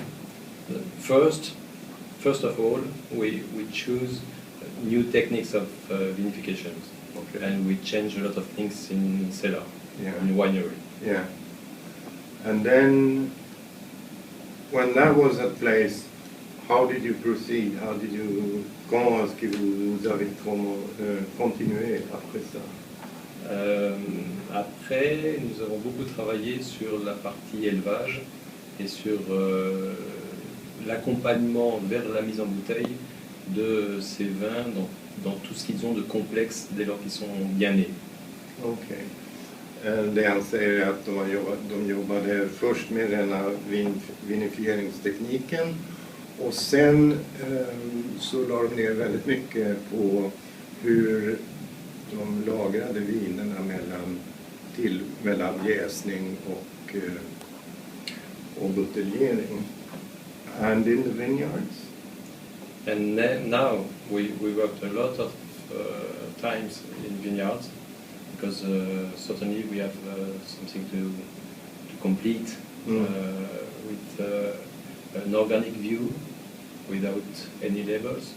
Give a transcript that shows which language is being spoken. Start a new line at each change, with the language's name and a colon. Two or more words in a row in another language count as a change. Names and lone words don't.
English: First of all, we choose new techniques of vinification, Okay. and we change a lot of things in cellar, in winery. Yeah. And then, when that was at place, how did you proceed?
French: Comment est-ce que vous avez continué après ça? Après, nous avons beaucoup travaillé sur la partie élevage et sur l'accompagnement vers la mise en bouteille de ces vins dans tout ce qu'ils ont de complexe dès lors qu'ils sont bien nés.
English: Okay.
Swedish: Det han säger att de jobbade först med den här vinifieringstekniken, och sen så la de ner väldigt mycket på hur de lagrade vinerna mellan jäsning och buteljering.
English: And in the vineyards? And now we worked a lot of times in vineyards, because certainly we have something to complete with an organic view without any labels.